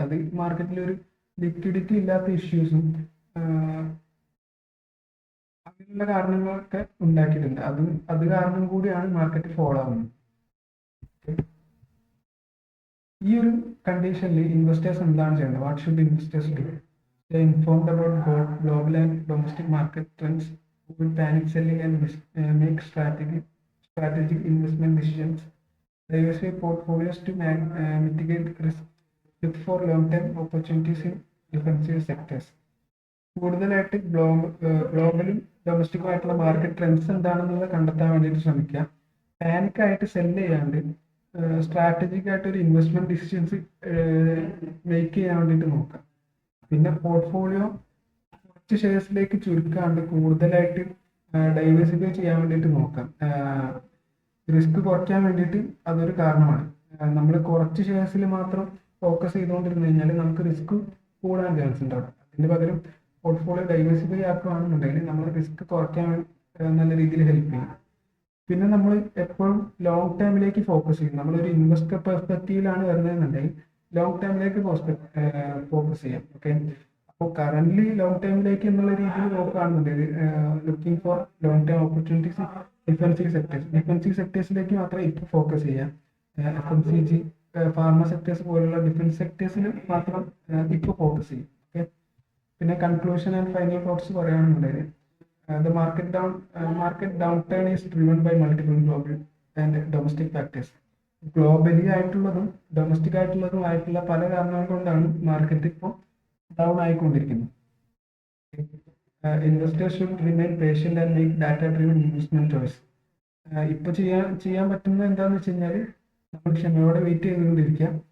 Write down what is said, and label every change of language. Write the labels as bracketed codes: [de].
[ml] അത് മാർക്കറ്റിൽ ഒരു ലിക്വിഡിറ്റി ഇല്ലാത്ത ഇഷ്യൂസും അങ്ങനെയുള്ള കാരണങ്ങളൊക്കെ ഉണ്ടാക്കിയിട്ടുണ്ട്. അത് കാരണം കൂടിയാണ് മാർക്കറ്റ് ഫോൾ ആവുന്നത്. ഈ ഒരു കണ്ടീഷനിൽ ഇൻവെസ്റ്റേഴ്സ് എന്താണ് ചെയ്യേണ്ടത്? [en] What should investors do? Stay informed about global and domestic market trends, avoid panic selling and make strategic investment decisions. Diversify portfolios to mitigate risk. Look for long-term opportunities in defensive sectors. [ml] കൂടുതലായിട്ട് ഗ്ലോബലും ഡൊമസ്റ്റിക്കും ആയിട്ടുള്ള market trends എന്താണെന്നുള്ളത് കണ്ടെത്താൻ വേണ്ടിയിട്ട് ശ്രമിക്കുക. പാനിക്കായിട്ട് cell ചെയ്യാണ്ട് strategic ആയിട്ട് ഒരു investment decisions make ചെയ്യാൻ വേണ്ടിയിട്ട് നോക്കാം. പിന്നെ പോർട്ട്ഫോളിയോ കുറച്ച് ഷെയർസിലേക്ക് ചുരുക്കാണ്ട് കൂടുതലായിട്ട് ഡൈവേഴ്സിഫൈ ചെയ്യാൻ വേണ്ടിയിട്ട് നോക്കാം. റിസ്ക് കുറയ്ക്കാൻ വേണ്ടിയിട്ട് അതൊരു കാരണമാണ്. നമ്മൾ കുറച്ച് ഷെയർസിൽ മാത്രം ഫോക്കസ് ചെയ്തുകൊണ്ടിരുന്നു കഴിഞ്ഞാൽ നമുക്ക് റിസ്ക് കൂടാൻ ചാൻസ് ഉണ്ടാവും. അതിന് പകരം പോർട്ട്ഫോളിയോ ഡൈവേഴ്സിഫൈ ആക്കുകയാണെന്നുണ്ടെങ്കിൽ നമ്മൾ റിസ്ക് കുറയ്ക്കാൻ നല്ല രീതിയിൽ ഹെൽപ്പ് ചെയ്യും. പിന്നെ നമ്മൾ എപ്പോഴും ലോങ് ടൈമിലേക്ക് ഫോക്കസ് ചെയ്യും. നമ്മളൊരു ഇൻവെസ്റ്റർ പെർസ്പെക്റ്റീവിലാണ് വരുന്നതെന്നുണ്ടെങ്കിൽ ലോങ് ടൈമിലേക്ക് ഫോക്കസ് ചെയ്യാം. ഓക്കെ, അപ്പോൾ കറന്റ് ലോങ് ടൈമിലേക്ക് എന്നുള്ള രീതിയിൽ നോക്കുകയാണെന്നുണ്ടെങ്കിൽ [en] looking for long time opportunities [ml] defensive സെക്ടേഴ്സിലേക്ക് മാത്രമേ ഇപ്പോൾ ഫോക്കസ് ചെയ്യാം. FMCG, ഫാർമ സെക്ടേഴ്സ് പോലുള്ള ഡിഫൻസ് സെക്ടേഴ്സിൽ മാത്രം ഇപ്പോൾ ഫോക്കസ് ചെയ്യും. ഓക്കെ, പിന്നെ [en] conclusion and final thoughts [ml] പറയുകയാണെന്നുണ്ടെങ്കിൽ [en] the market downturn is driven by multiple global and domestic factors. [ml] Globally ആയിട്ടുള്ളതും ഡൊമസ്റ്റിക് ആയിട്ടുള്ള പല കാരണങ്ങൾ കൊണ്ടാണ് മാർക്കറ്റ് ഇപ്പോൾ down ആയിക്കൊണ്ടിരിക്കുന്നത്. [en] Investors should remain patient and make data driven investment choice. [ml] ഇപ്പോൾ ചെയ്യാൻ പറ്റുന്നത് എന്താണെന്ന് വെച്ച് കഴിഞ്ഞാൽ നമ്മൾ ക്ഷമയോടെ വെയിറ്റ് ചെയ്തുകൊണ്ടിരിക്കുക.